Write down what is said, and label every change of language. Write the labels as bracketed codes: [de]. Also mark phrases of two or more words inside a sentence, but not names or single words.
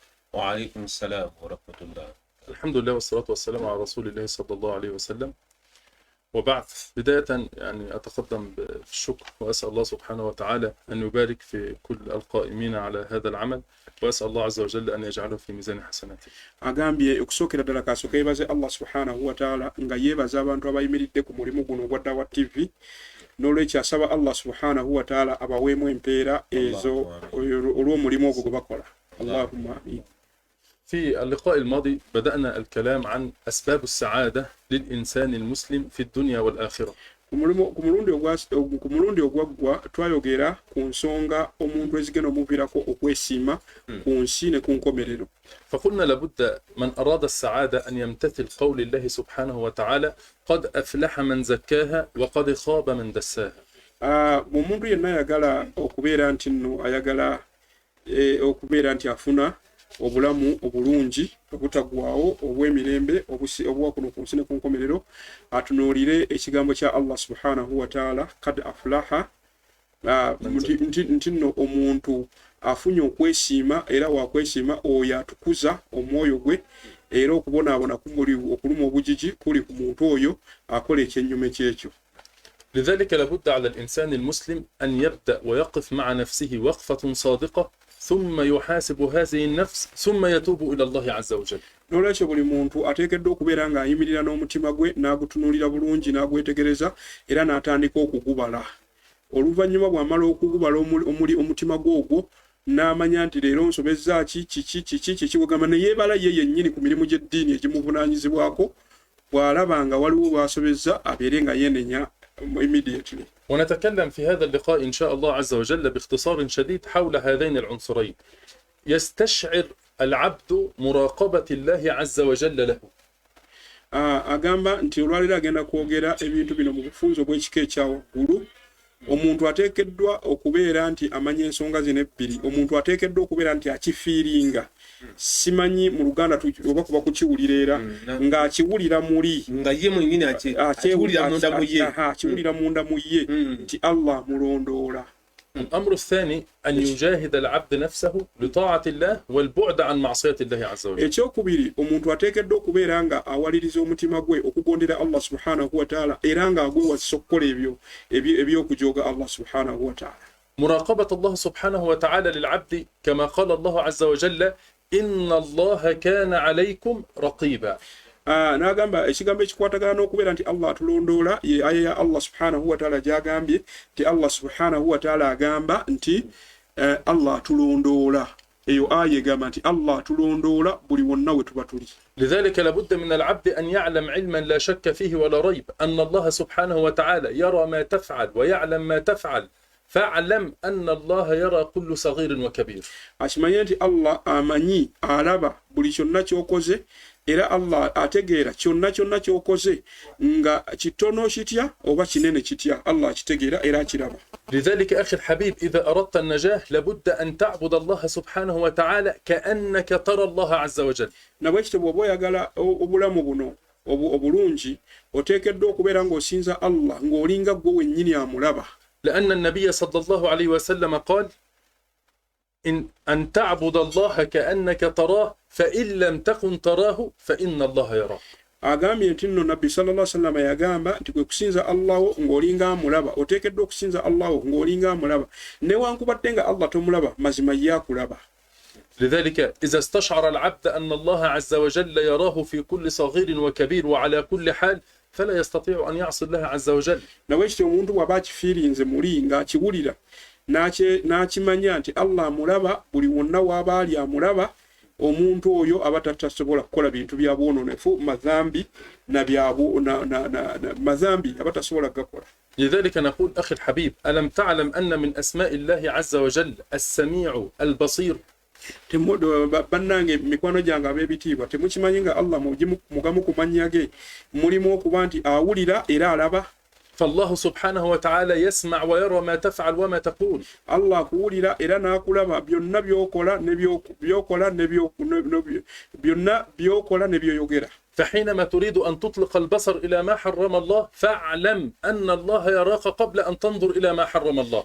[ar] وعليكم السلام ورحمة الله. الحمد لله والصلاة والسلام على رسول الله صلى الله عليه وسلم. وبعد، بداية يعني أتقدم بالشكر وأسأل الله سبحانه وتعالى أن يبارك في كل القائمين على هذا العمل، وأسأل الله عز وجل أن يجعله في ميزان حسناته. [lg] Agambye okusokera ddala kasooka yeebaze [ar] الله سبحانه وتعالى [lg] nga yeebaza abantu abayimiridde ku mulimu guno ogwa Dawa TV, n'olwekyo asaba [ar] الله سبحانه وتعالى [lg] abaweemu empeera ezo olw'omulimu ogwo gwe bakola. [ar] اللهم آمين. في اللقاء الماضي بدأنا الكلام عن أسباب السعادة للإنسان المسلم في الدنيا والآخرة. [lg] Ku mulundi ogwaggwa twayogera ku nsonga omuntu ezigenda omuviirako okwesiima ku nsi ne ku nkomerero. [ar] فقلنا لابد من أراد السعادة أن يمتثل قول الله سبحانه وتعالى قد أفلح من زكاها وقد خاب من دساها. [lg] Omuntu yenna ayagala okubeera nti nno ayagala okubeera nti afuna obulamu obulungi obutagwawo obw'emirembe obuwa kuno ku nsi ne ku nkomerero, atunuulire ekigambo kya [ar] الله سبحانه وتعالى قد أفلح, [lg] nti nno omuntu afunye okwesiima era wakwesiima oyo atukuza omwoyo gwe, era okubonaabona okuluma obujiji kuli ku muntu oyo akola ekyennyume kyekyo. [ar] لذلك لابد على الإنسان المسلم أن يبدأ ويقف مع نفسه وقفة صادقة ثم يحاسب هذه النفس ثم يتوب إلى الله عز وجل. [lg] N'olwekyo buli muntu ateekeddwa okubeera ng'ayimirira n'omutima gwe n'agutunuulira bulungi n'agwetegereza era n'atandika okugubala. Oluvannyuma bw'amala okugubala omutima gwe ogwo n'amanya nti leero nsobezza kiki wegamba ne yeebala ye yennyini ku mirimu gy'eddiini egimuvunaanyizibwako, bw'alaba nga waliwo bw'asobezza abeere nga yenenya immediately. [ar] ونتكلم في هذا اللقاء إن شاء الله عز وجل باختصار شديد حول هذين العنصرين. يستشعر العبد مراقبة الله عز وجل له. [lg] Agamba nti olwaliro agenda kwogera ebintu bino mu bufunzo bw'ekika ekya waggulu. Omuntu ateekeddwa okubeera nti amanya ensonga zino ebbiri. Omuntu ateekeddwa okubeera nti akifiiringa. Simanyi mu Luganda oba kuba kukiwulira era ng'akiwulira muli nga ye mwennyini akiwulira munda mu ye nti Allah mulondoola. [ar] الأمر الثاني أن يجاهد العبد نفسه لطاعة الله والبعد عن معصية الله عز وجل. [lg] Ekyokubiri, omuntu ateekeddwa okubeera nga awaliriza omutima gwe okugondera [ar] الله سبحانه وتعالى [lg] era nga agwewasa okukola ebyokujooga [ar] الله سبحانه وتعالى. مراقبة الله سبحانه وتعالى للعبد كما قال الله عز وجل إن الله كان عليكم رقيبا. [lg] N'agamba ekigambo ekikwatagana n'okubeera nti Allah atulondoola ye aya ya [ar] الله سبحانه وتعالى [lg] gy'agambye nti [ar] الله سبحانه وتعالى [lg] agamba nti Allah atulondoola. Eyo aya egamba nti Allah atulondoola buli wonna we tuba tuli. [ar] لذلك لابد من العبد أن يعلم علما لا شك فيه ولا ريب أن الله سبحانه وتعالى يرى ما تفعل ويعلم ما تفعل، فاعلم أن الله يرى كل صغير وكبير. [lg] Akimanye nti Allah amanyi alaba buli kyonna ky'okoze era Allah ategeera kyonna ky'okoze nga kitono kitya oba kinene kitya, Allah akitegeera era akiraba. [ar] لذلك أخي الحبيب إذا أردت النجاح لابد أن تعبد الله سبحانه وتعالى كأنك ترى الله عز وجل. [lg] Nabwekityo bw'oba oyagala obulamu buno obulungi oteekeddwa okubeera ng'osinza Allah ng'olinga gwe wennyini amulaba. [ar] لأن النبي صلى الله عليه وسلم قال أن تعبد الله كأنك تراه فإن لم تكن تراه فإن الله يراك. [lg] Agambye nti nno Nabbi [ar] صلى الله عليه وسلم [lg] yagamba nti kwe kusinza Allah ng'olinga amulaba, oteekeddwa okusinza Allah ng'olinga amulaba, newankubadde nga Allah tomulaba mazima ye akulaba. [ar] لذلك إذا استشعر العبد أن الله عز وجل يراه في كل صغير وكبير وعلى كل حال فلا يستطيع أن يعصي الله عز وجل. [lg] nawe ekyo omuntu bw'aba akifiirinze muli ng'akiwulira n'akimanya nti Allah amulaba buli wonna w'aba ali amulaba, omuntu oyo aba tasobola kukola bintu bya bwononefu mazambi mazambi aba tasobola kugakola. [ar] لذلك نقول أخي الحبيب ألم تعلم أن من أسماء الله عز وجل السميع البصير؟ [lg] bannange mikwano gyange ab'ebitiibwa temukimanyi nga Allah mugamu ku mannya ge mulimu okuba nti awulira era alaba. [ar] فالله سبحانه وتعالى يسمع ويرى ما تفعل وما تقول. [lg] Allah kuwulira era n'akulaba byonna by'okola ne by'oyogera. [ar] فحينما تريد أن تطلق البصر إلى ما حرم الله فاعلم أن الله يراك قبل أن تنظر إلى ما حرم الله.